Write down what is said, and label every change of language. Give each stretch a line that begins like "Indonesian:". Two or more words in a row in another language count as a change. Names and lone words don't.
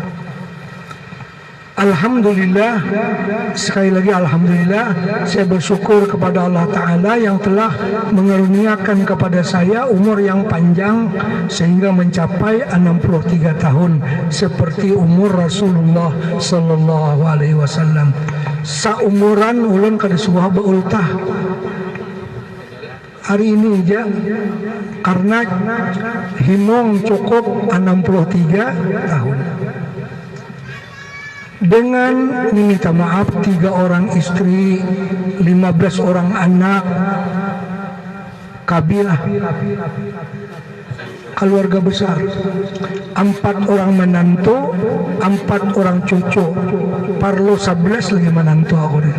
Indonesian: Alhamdulillah, sekali lagi alhamdulillah, saya bersyukur kepada Allah Ta'ala yang telah mengaruniakan kepada saya umur yang panjang sehingga mencapai 63 tahun seperti umur Rasulullah
Arabic: Sallallahu Alaihi Wasallam.
Banjar: Saumuran ulun kada suah beultah hari ini aja, karena himong cukup 63 tahun.
Indonesian: Dengan meminta maaf 3 orang istri, 15 orang anak, kabilah, keluarga besar, 4 orang menantu, 4 orang cucu, parlo 11 lagi menantu aku deh.